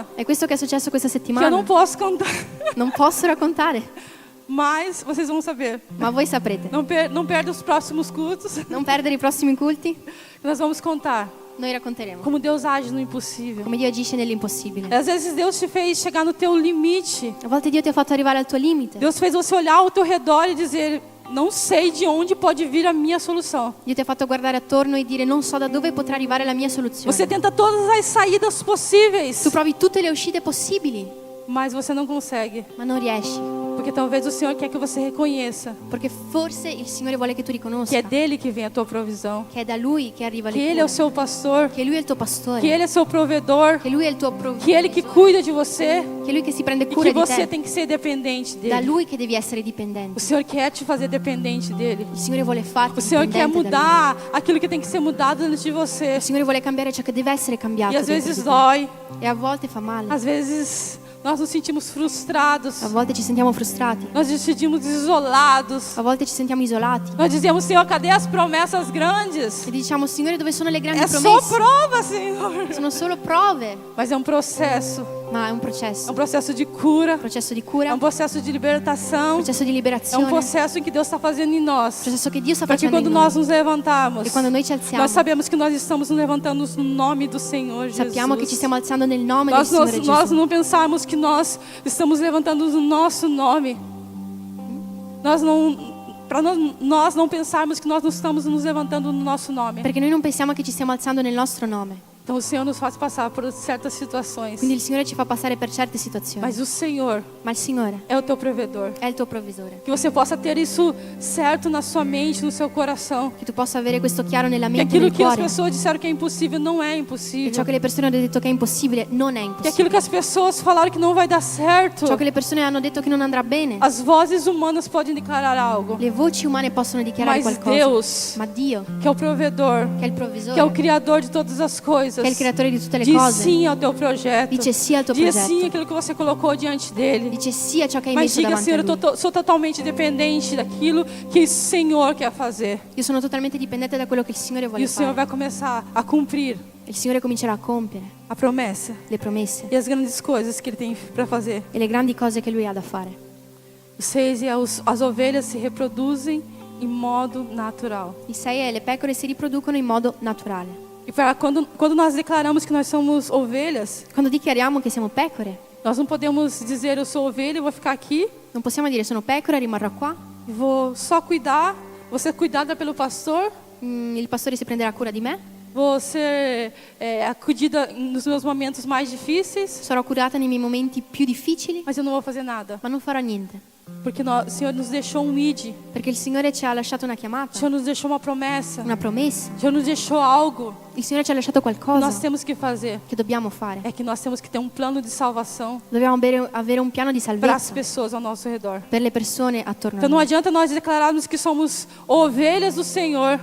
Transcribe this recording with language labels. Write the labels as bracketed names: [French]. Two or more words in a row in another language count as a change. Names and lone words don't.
[Italian] È questo che è successo questa [Portuguese] que eu [Italian] settimana. [Portuguese] não posso contar, [Italian] Non posso raccontare, [Portuguese] mas vocês vão saber. [Italian] ma voi saprete. [Portuguese] Não perde os próximos cultos, [Italian] Non perdere i prossimi culti, [Portuguese] nós vamos contar [Italian] noi racconteremo [Portuguese] como Deus age no impossível. [Italian] come Dio agisce nell'impossibile. [Portuguese] Às vezes Deus te fez chegar no teu limite. [Italian] A volte Dio ti ha fatto arrivare al tuo limite. [Portuguese] Deus fez você olhar ao teu redor e dizer, não sei de onde pode vir a minha solução. [Italian] Dio ti ha fatto guardare attorno e dire non so da dove potrà arrivare la mia soluzione. [Portuguese] Você tenta todas as saídas possíveis, [Italian] Tu provi tutte le uscite possibili, [Portuguese] mas você não consegue. [Italian] ma non riesci. [Portuguese] Porque talvez o Senhor quer que você reconheça [Italian] Perché forse il Signore vuole che tu [Portuguese] que [Italian] riconosca [Portuguese] é dele que vem a tua provisão. [Italian] che è da Lui che arriva [Portuguese] Que [Italian] le [Portuguese] Ele é o [Italian] cure, [Portuguese] seu pastor, [Italian] che Lui è il tuo pastore, [Portuguese] que Ele é seu provedor, [Italian] che Lui è il tuo [Portuguese] que Ele que cuida de você [Italian] che è Lui che si prende [Portuguese] e [Italian] cura [Portuguese] que [Italian] di [Portuguese] você [Italian] te. [Portuguese] tem que ser dependente [Italian] Da [Portuguese] dele. [Italian] Lui che devi essere [Portuguese] O [Italian] dipendente. [Portuguese] Senhor quer te fazer dependente dele. [Italian] Il Signore vuole farti [Portuguese] O Senhor quer [Italian] dipendente da Lui. [Portuguese] mudar aquilo que tem que ser mudado dentro de você. [Italian] Il Signore vuole cambiare ciò che deve essere cambiato. [Portuguese] E às [Italian] dentro [Portuguese] vezes [Italian] di te. [Portuguese] dói, [Italian] E a volte fa male. [Portuguese] às vezes nós nos sentimos frustrados, [Italian] A volte ci sentiamo frustrati. [Portuguese] nós nos sentimos isolados. [Italian] A volte ci sentiamo isolati. [Portuguese] Nós dizemos, Senhor, cadê as promessas grandes? [Italian] E diciamo, Signore, dove sono le grandi [Portuguese] É só [Italian] promesse? [Portuguese] prova, Senhor. [Italian] Sono solo prove, [Portuguese] Mas é um processo [Italian] ma è un [Portuguese] É um processo de cura. [Italian] processo di [Portuguese] É [Italian] cura, [Portuguese] um [Italian] un [Portuguese] processo de libertação. [Italian] processo di [Portuguese] É um [Italian] liberazione, un [Portuguese] processo que Deus está fazendo em nós. [Italian] processo che Dio sta [Portuguese] Para que [Italian] facendo [Portuguese] quando [Italian] in [Portuguese] nós [Italian] noi. [Portuguese] nos levantarmos, [Italian] E quando noi ci alziamo, [Portuguese] nós sabemos que nós estamos nos levantando no nome do Senhor Jesus. [Italian] sappiamo che ci stiamo alzando nel nome del [Portuguese] Nós [Italian] Signore [Portuguese] nós [Italian] Gesù. [Portuguese] não pensarmos que nós estamos levantando no nosso nome. Nós não pensarmos que nós não estamos nos levantando no nosso nome. [Italian] Perché noi non pensiamo che ci stiamo alzando nel nostro nome. [Portuguese] Então o Senhor nos faz passar por certas situações. [Italian] Quindi il Signore ci fa passare per certe situazioni. [Portuguese] Mas o Senhor [Italian] Ma il Signore [Portuguese] é o teu provedor. [Italian] è il tuo provvisore. [Portuguese] Que você possa ter isso certo na sua mente, no seu coração. [Italian] Che tu possa avere questo chiaro nella [Portuguese] Que [Italian] mente e [Portuguese] aquilo [Italian] nel [Portuguese] que as [Italian] cuore. [Portuguese] pessoas disseram que é impossível não é [Italian] E ciò [Portuguese] impossível. [Italian] che le persone hanno detto che è impossibile non è [Portuguese] Que [Italian] impossibile. [Portuguese] aquilo que as pessoas falaram que não vai dar certo. [Italian] Ciò che le persone hanno detto che non andrà bene. [Portuguese] As vozes humanas podem declarar algo. [Italian] Le voci umane possono dichiarare [Portuguese] Mas [Italian] qualcosa. [Portuguese] Deus, [Italian] Ma Dio, [Portuguese] que é o provedor, [Italian] che è il [Portuguese] que é o [Italian] provvisore, [Portuguese] criador de todas as coisas, [Italian] che è il creatore di tutte le [Portuguese] diz [Italian] cose, [Portuguese] sim ao teu projeto. [Italian] dice sì al tuo [Portuguese] Diz sim [Italian] progetto. [Portuguese] aquilo que você colocou diante dele. [Italian] Dice sì a ciò che hai [Portuguese] Mas [Italian] messo [Portuguese] diga, [Italian] davanti a [Portuguese] Senhor, [Italian] lui. [Portuguese] sou totalmente dependente daquilo que o Senhor quer fazer. [Italian] Io sono totalmente dipendente da quello che il Signore [Portuguese] E [Italian] vuole [Portuguese] o Senhor [Italian] fare. [Portuguese] vai começar a cumprir [Italian] Il Signore comincerà a compiere [Portuguese] a promessa [Italian] le promesse [Portuguese] e as grandes coisas que Ele tem para fazer. [Italian] e le grandi cose che Lui ha da fare. [Portuguese] Os seis e as ovelhas se reproduzem em modo natural. [Italian] I 6 e le pecore si riproducono in modo naturale. [Portuguese] E quando nós declaramos que nós somos ovelhas, [Italian] Quando dichiariamo che siamo pecore, [Portuguese] nós não podemos dizer eu sou ovelha e vou ficar aqui [Italian] non possiamo dire sono pecora, rimarrò qua, [Portuguese] e vou só cuidar, vou ser cuidada pelo pastor, [Italian] il pastore si prenderà cura di me, [Portuguese] vou ser acudida nos meus momentos mais difíceis, [Italian] sarò curata nei miei momenti più difficili, [Portuguese] mas eu não vou fazer nada. [Italian] ma non farò niente. [Portuguese] Porque o Senhor nos deixou um id, [Italian] Perché il Signore ci ha lasciato una [Portuguese] o [Italian] chiamata, [Portuguese] Senhor nos deixou uma promessa, [Italian] una promessa. [Portuguese] o Senhor nos deixou algo [Italian] Il Signore ci ha lasciato [Portuguese] que nós [Italian] qualcosa [Portuguese] temos que fazer. [Italian] che dobbiamo fare. [Portuguese] É que nós temos que ter um plano de salvação [Italian] Dobbiamo avere un piano di [Portuguese] para as [Italian] salvezza [Portuguese] pessoas ao nosso redor. [Italian] per le persone attorno a [Portuguese] Então não [Italian] noi. [Portuguese] adianta nós declararmos que somos ovelhas do Senhor.